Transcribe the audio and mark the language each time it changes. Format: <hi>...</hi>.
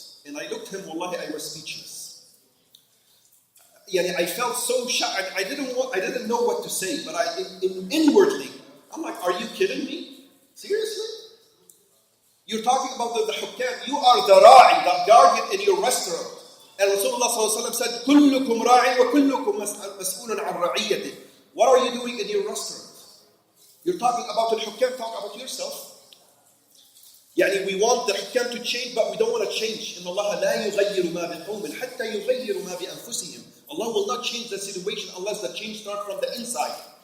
<en>And I looked at him, wallahi, I was speechless. I felt so shocked. I didn't know what to say, but inwardly, I'm like, are you kidding me? Seriously? You're talking about the hukam. You are the ra'i, the guardian in your restaurant. And Rasulullah ﷺ said,</en> <ar>كُلُّكُمْ رَاعٍ وَكُلُّكُمْ مَسْئُولٌ عَنْ رَعِيَّتِهِ.</ar> <en>What are you doing in your restaurant? You're talking about the hukam, talk about yourself. We want the hukam to change, but we don't want to change.</en> <ar>إِنَّ اللَّهَ لَا يُغَيِّرُ مَا بِقَوْمٍ حَتَّى يُغَيِّرُ مَا بِأَنفُسِهِمْ.</ar> <en>Allah will not change the situation unless the change starts from the inside.</en>